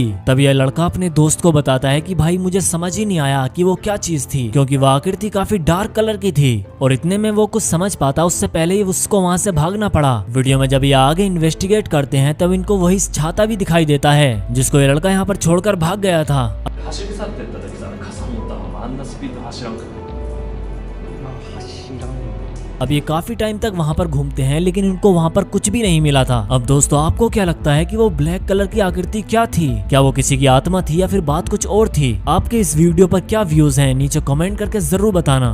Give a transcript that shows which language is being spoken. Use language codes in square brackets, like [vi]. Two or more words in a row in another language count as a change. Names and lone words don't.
[hi] तब यह लड़का अपने दोस्त को बताता है कि भाई मुझे समझ ही नहीं आया कि वो क्या चीज थी, क्योंकि वो आकृति काफी [en] dark color [hi] की थी और इतने में वो कुछ समझ पाता उससे पहले ही उसको वहाँ से भागना पड़ा। वीडियो में जब ये आगे इन्वेस्टिगेट करते हैं तब इनको वही छाता भी दिखाई देता है जिसको ये लड़का यहाँ पर छोड़कर भाग गया था। [ja] 走り去ってった時さ傘持ったままあんなスピード走らんかった。 [hi] अब ये काफी टाइम तक वहाँ पर घूमते हैं लेकिन इनको वहाँ पर कुछ भी नहीं मिला था। अब दोस्तों आपको क्या लगता है कि वो [en] black color [hi] की आकृति क्या थी? क्या वो किसी की आत्मा थी या फिर बात कुछ और थी? आपके इस वीडियो पर क्या व्यूज हैं नीचे कमेंट करके जरूर बताना।